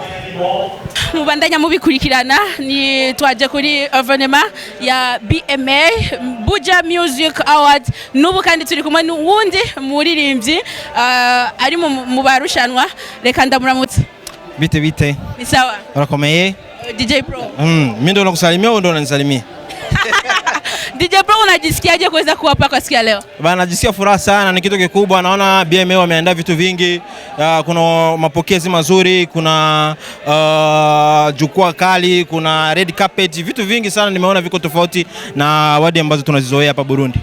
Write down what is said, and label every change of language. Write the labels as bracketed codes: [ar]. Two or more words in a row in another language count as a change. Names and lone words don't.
[rn] Mubandanya mubikurikirana, ni twaje kuri evenement ya BMA Buja Music Award. Nubu kandi turi kumwe n'uwundi muririmbyi ari mu barushanwa. Reka ndamuramutse. Bite [sw] Ni sawa? [rn] Urakomeye? DJ Pro. [sw] Mimi ndo nakusalimia au ndo unanisalimia? DJ Pro unajisikiaje kuweza kuwapa kwa siku ya leo? Bana, najisikia furaha sana, ni kitu kikubwa. Naona BMA wameandaa vitu vingi, kuna mapokezi mazuri, kuna jukwaa kali, kuna [en] red carpet, [sw] vitu vingi sana nimeona viko tofauti na wadi ambazo tunazizoea hapa Burundi.